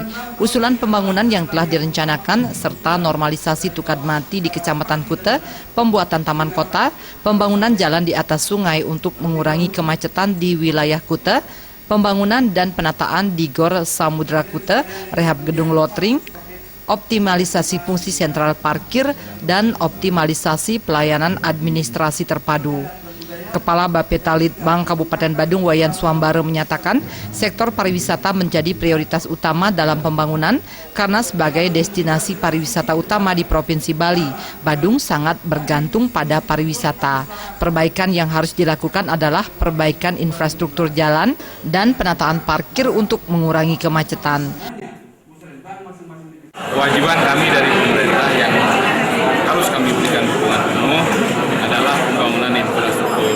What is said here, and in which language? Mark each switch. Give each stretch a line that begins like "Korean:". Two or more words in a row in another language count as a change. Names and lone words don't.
Indonesian: Usulan pembangunan yang telah direncanakan serta normalisasi tukad mati di Kecamatan Kuta, pembuatan taman kota, pembangunan jalan di atas sungai untuk mengurangi kemacetan di wilayah Kuta, pembangunan dan penataan di Gor Samudra Kuta, rehab gedung lotring, optimalisasi fungsi sentral parkir, dan optimalisasi pelayanan administrasi terpadu. Kepala Bapeta Litbang Kabupaten Badung Wayan Swambara menyatakan sektor pariwisata menjadi prioritas utama dalam pembangunan karena sebagai destinasi pariwisata utama di Provinsi Bali, Badung sangat bergantung pada pariwisata. Perbaikan yang harus dilakukan adalah perbaikan infrastruktur jalan dan penataan parkir untuk mengurangi kemacetan. Kewajiban kami dari pemerintah yang harus kami berikan dukungan penuh adalah pembangunan infrastruktur.